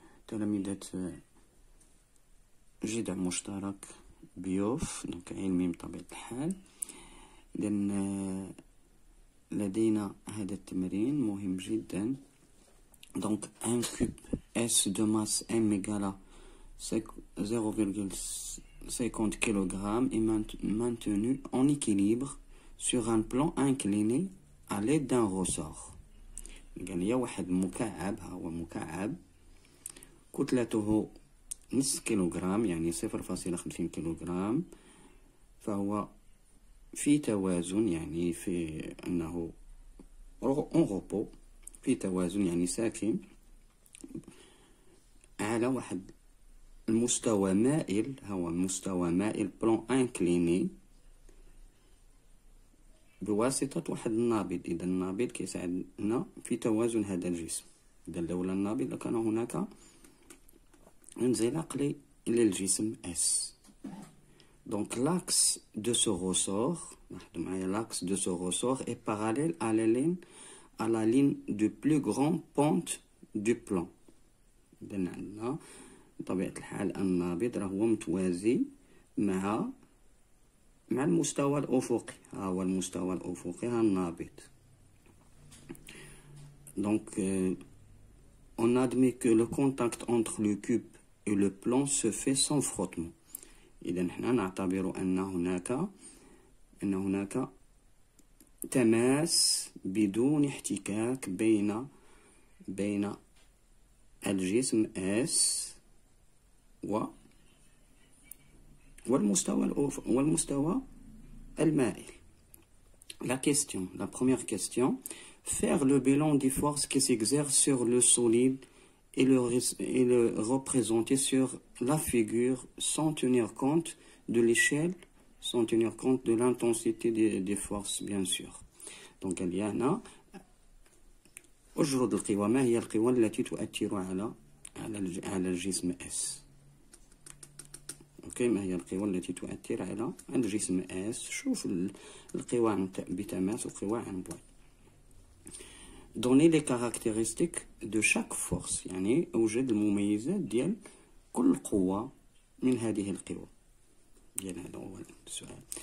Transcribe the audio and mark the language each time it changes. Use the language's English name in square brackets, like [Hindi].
[Arabic] تلاميذة جذع مشترك بيوف، دونك علمي بطبيعة الحال. إذن لدينا هذا التمرين مهم جدا. [French] Donc un cube S de masse M égale 0,50 kg est maintenu en équilibre sur un plan incliné à l'aide d'un ressort. [Arabic] قال لي واحد مكعب، ها هو مكعب كتلته نصف كيلوغرام، يعني 0.50 كيلوغرام، فهو في توازن، يعني في أنه [French] en repos، [Arabic] في توازن يعني ساكن على واحد المستوى مائل، هو المستوى مائل بلون انكليني بواسطة واحد النابض. إذا النابض كيساعدنا في توازن هذا الجسم. إذا لولا النابض لكان هناك انزلاق للجسم S. [French] Donc l'axe de ce ressort، l'axe de ce ressort est parallèle à la ligne de plus grande pente du plan. [Arabic] إذا عندنا بطبيعة الحال النابض راهو متوازي مع المستوى الأفقي. ها هو المستوى الأفقي، ها النابض. [French] Donc on admet que le contact entre le cube et le plan se fait sans frottement. [Arabic] إذا نحن نعتبر أن هناك تماس بدون احتكاك بين الجسم S والمستوى المائل. [French] La première question: faire le bilan des forces qui s'exercent sur le solide et le représenter sur la figure sans tenir compte de l'échelle, sans tenir compte de l'intensité des forces, bien sûr. Donc il y a [Arabic] هنا أجرد القوى. ما هي القوى التي تؤثر على الجسم S؟ اوكي، ما هي القوى التي تؤثر على الجسم S؟ شوف القوى بتماس وقوى عن بعد. [French] Donner les caractéristiques de chaque force، [Arabic] يعني أوجد المميزات ديال كل قوة من هذه القوى ديال هذا هو السؤال.